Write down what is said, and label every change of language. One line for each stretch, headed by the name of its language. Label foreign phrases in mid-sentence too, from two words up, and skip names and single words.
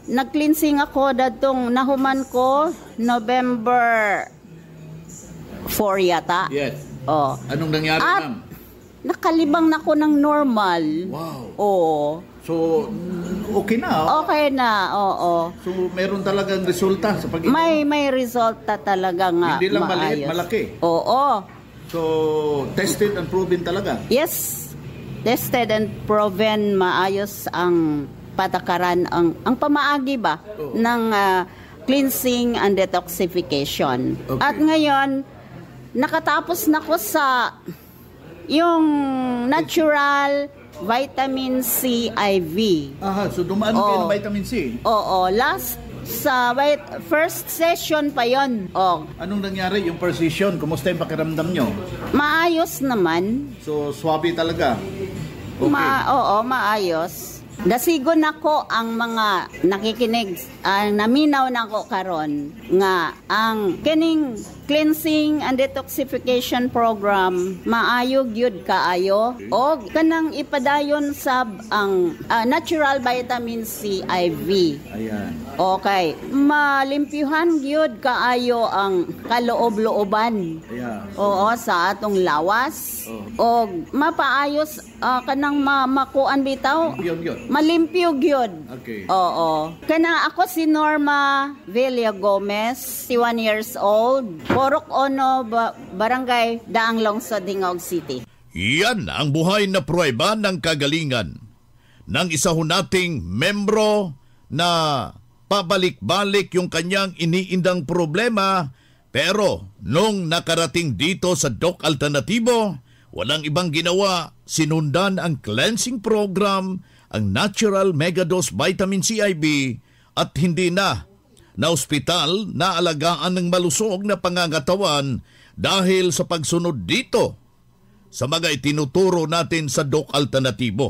Cebuano: Nag-cleansing ako datong nahuman ko November 4 yata.
Filipino: Yes. Anong nangyari, ma'am? Nakalibang na ko ng normal. Wow. Oo. So, okay na. Okay na, oo. So, meron talagang resulta sa pag-inom? May resulta talaga nga. Hindi lang maayos. Maliit, malaki. Oo. So,
English: tested and proven
Filipino: talaga? Yes.
English: Tested and proven,
Filipino: maayos ang patakaran, ang pamaagi ba ng
English: cleansing and detoxification.
Filipino: Okay. At ngayon, nakatapos na ko sa yung
English: natural vitamin C IV.
Filipino: So dumaan kayo ng
English: vitamin C?
Filipino: Oo,
English: first session
Filipino: pa yon. Anong nangyari yung
English: first session?
Filipino: Kumusta yung pakiramdam nyo? Maayos naman. So swabe talaga? Okay. Maayos. Dasigon ako ang mga nakikinig,
Cebuano: naminaw na ko karon nga ang kining
English: cleansing and detoxification program
Cebuano: maayo gyud kaayo o kanang ipadayon sab ang
English: natural vitamin C IV.
Cebuano: Ayan. Okay, malimpyuhan gyud kaayo ang kaloob-looban. Ayan. Oo, sa atong lawas. O mapaayos kanang makuan bitaw. Malimpyo gyud. Okay. Oo. Kana ako si Norma Villagomez,
English: 61 years old.
Cebuano: Porok Ono, Barangay Daang Lungsod, Hingoog City.
Filipino: Yan ang buhay na pruweba ng kagalingan. ng isa ho nating membro na pabalik-balik yung kanyang iniindang problema, pero nung nakarating dito sa Doc Alternatibo, walang ibang ginawa, sinundan ang
English: cleansing program,
Filipino: ang Natural Megadose Vitamin CIB, at hindi na ospital na alagaan ng malusog na pangangatawan dahil sa pagsunod dito sa mga itinuturo natin sa Doc Alternatibo.